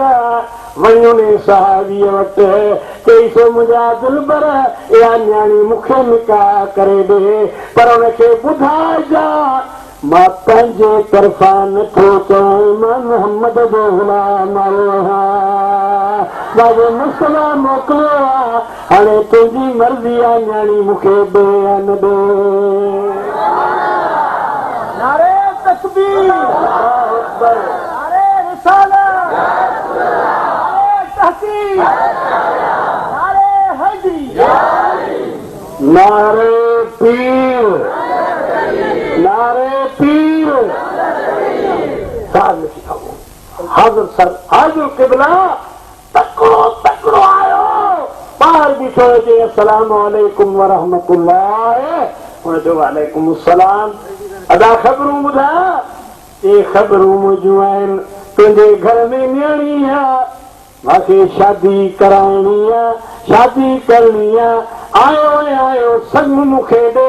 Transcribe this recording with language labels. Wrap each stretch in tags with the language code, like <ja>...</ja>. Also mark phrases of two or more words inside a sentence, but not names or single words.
<sd>वञूं साहबीअ वटि चईसो मुंहिंजा दिलबर इहा न्याणी मूंखे निकाह करे ॾे, पर हुनखे ॿुधाइजा मां पंहिंजे तरफ़ां नथो चवां, मां मोहम्मद जो गुलाम आहियां, मुसला मोकिलियो आहे, हाणे तुंहिंजी मर्ज़ी आहे न्याणी मूंखे ॾे या न ॾे। नारे तकबीर, नारे रिसालत, नारे तहकीक, नारे हैदरी, नारे पीर, नारे पीर। हाज़िर सर हाज़िर क़िबला तकड़ो तकड़ो आयो ॿाहिरि बीठो हुजे</sd> <ar>السلام عليكم ورحمة الله.</ar> <sd>हुन चयो</sd> <ar>وعليكم السلام.</ar> <sd>अदा ख़बरूं ॿुधा? ये ख़बरूं मुंहिंजूं आहिनि, तुंहिंजे घर में न्याणी आहे, मूंखे शादी कराइणी आहे, शादी करणी आहे, आयो आयो संग मूंखे ॾे।</sd>